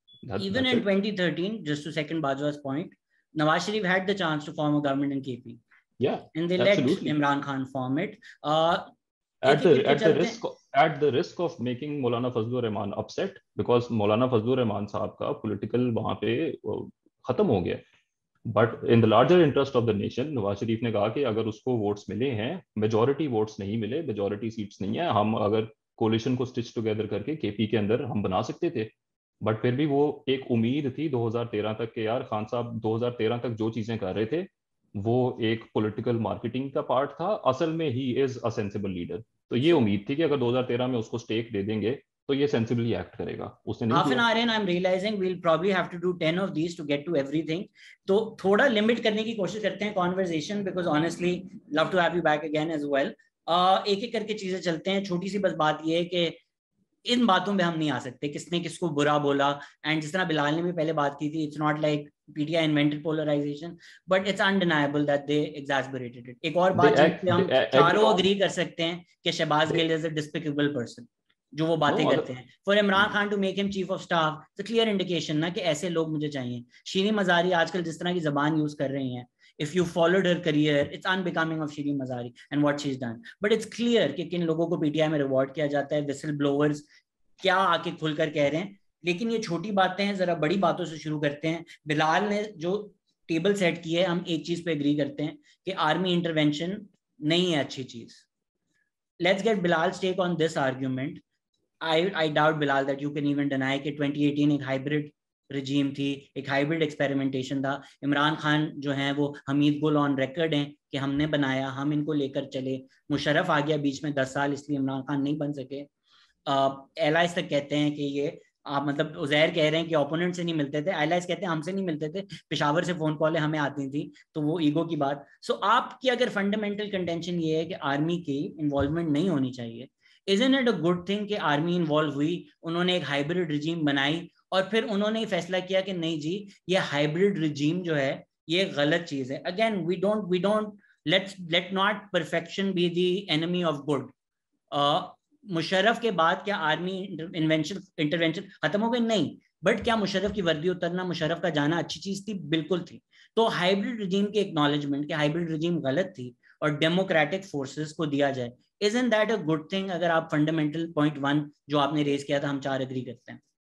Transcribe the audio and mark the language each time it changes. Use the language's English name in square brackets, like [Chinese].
[English] Even in 2013, just to second Bajwa's point, Nawaz Sharif had the chance to form a government in KP. Yeah, and they absolutely. let Imran Khan form it. At the risk of making Maulana Fazlur Rahman upset, because Maulana Fazlur Rahman [Urdu] صاحب کا political وہاں پہ ختم ہو گیا. [English] but in the larger interest of the nation [Urdu] Nawaz Sharif نے کہا کہ اگر اس کو ووٹس ملے ہیں, میجورٹی ووٹس نہیں ملے, میجورٹی سیٹس نہیں ہیں, ہم اگر کولیشن کو اسٹچ ٹوگیدر کر کے کے پی کے اندر ہم بنا سکتے تھے. بٹ پھر بھی وہ ایک امید تھی 2013 تک کہ یار خان صاحب 2013 تک جو چیزیں کر رہے تھے وہ ایک پولیٹیکل مارکیٹنگ کا پارٹ تھا, اصل میں [English] He is a sensible leader. [Urdu] تو یہ امید تھی کہ اگر 2013 میں اس کو اسٹیک دے دیں گے تو یہ سینسیبلی ایکٹ کرے گا. اس نے [English] half an hour in I'm realizing we'll probably have to do 10 of these to get to everything. [Urdu] تو تھوڑا لمٹ کرنے کی کوشش کرتے ہیں [English] conversation, because honestly love to have you back again as well. [Urdu] ایک ایک کر کے چیزیں چلتے ہیں. چھوٹی سی بس بات یہ ہے کہ ان باتوں پہ ہم نہیں آ سکتے کس نے کس کو برا بولا, اینڈ جس طرح بلال نے بھی پہلے بات کی تھی, [English] It's not like P T I invented polarization, but it's undeniable that they exasperated it. [Urdu] ایک اور بات جس پہ ہم چاروں اگری کر سکتے ہیں کہ شہباز گل [English] is a despicable person, [Urdu] جو وہ باتیں کرتے ہیں. [English] for Imran Khan to make him chief of staff, it's a clear indication [Urdu] نا کہ ایسے لوگ مجھے چاہیے. شیریں مزاری آج کل جس طرح کی زبان یوز کر رہی ہیں, [English] if you followed her career, it's unbecoming of Shireen Mazari and what she's done. But it's clear [Urdu] کہ کن لوگوں کو PTI میں ریوارڈ کیا جاتا ہے, whistle blowers کیا آ کے کھل کر کہہ رہے ہیں. لیکن یہ چھوٹی باتیں ہیں, ذرا بڑی باتوں سے شروع کرتے ہیں. بلال نے جو ٹیبل سیٹ کی ہے, ہم ایک چیز پہ اگری کرتے ہیں کہ آرمی انٹرونشن نہیں ہے اچھی چیز. [English] Let's get Bilal's take on this argument. I doubt, Bilal, that you can even deny [Urdu] کہ 2018 ایک hybrid regime تھی, ایک hybrid experimentation تھا. عمران خان جو ہیں وہ حمید گل آن ریکارڈ ہیں کہ ہم نے بنایا, ہم ان کو لے کر چلے. مشرف آ گیا بیچ میں 10 سال, اس لیے عمران خان نہیں بن سکے. ایلائز تک کہتے ہیں کہ یہ آپ مطلب عزیر کہہ رہے ہیں کہ اوپوننٹ سے نہیں ملتے تھے, ایلائز کہتے ہیں ہم سے نہیں ملتے تھے, پشاور سے فون کالیں ہمیں آتی تھیں, تو وہ ایگو کی بات. سو آپ کی اگر فنڈامنٹل کنٹینشن یہ ہے کہ آرمی کی انوالومنٹ نہیں ہونی چاہیے, [English] isn't it a good thing [Urdu] کہ آرمی انوالو ہوئی, انہوں نے ایک ہائبرڈ رجیم بنائی, اور پھر انہوں نے فیصلہ کیا کہ نہیں جی یہ ہائبرڈ رجیم جو ہے یہ غلط چیز ہے. [English] Again we don't let not perfection be the enemy of good. [Urdu] Musharraf کے بعد کیا آرمی انٹرونشن ختم ہو گئی؟ نہیں. بٹ کیا مشرف کی وردی اترنا, مشرف کا جانا اچھی چیز تھی؟ بالکل تھی. تو ہائبرڈ رجیم کے اکنالجمنٹ کہ ہائبرڈ رجیم غلط تھی اور ڈیموکریٹک فورسز کو دیا جائے, [English] isn't that a good thing؟ [Urdu] اگر آپ فنڈامنٹل پوائنٹ 1 جو آپ نے ریز کیا تھا, ہم 4 اگری کرتے ہیں.